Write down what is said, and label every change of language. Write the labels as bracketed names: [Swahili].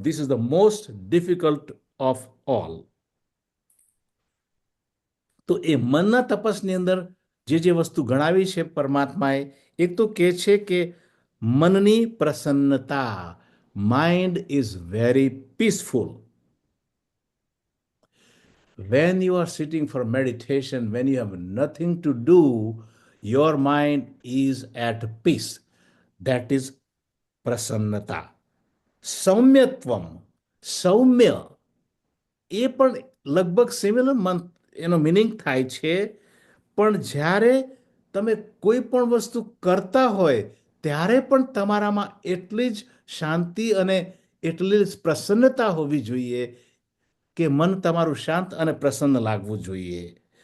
[English] This is the most difficult of all. [Gujarati] તો એ મનના તપસની અંદર જે વસ્તુ ગણાવી છે પરમાત્માએ, એક તો કે છે કે મનની પ્રસન્નતા, [English] Mind is very peaceful. When you are sitting for meditation, when you have nothing to do, your mind is at peace. That is prasannata. [Gujarati] સૌમ્યત્વમ, સૌમ્ય, એ પણ લગભગ સિમિલર એનો મિનિંગ થાય છે. પણ જ્યારે તમે કોઈ પણ વસ્તુ કરતા હોય ત્યારે પણ તમારામાં એટલી જ શાંતિ અને એટલી જ પ્રસન્નતા હોવી જોઈએ કે મન તમારું શાંત અને પ્રસન્ન લાગવું જોઈએ.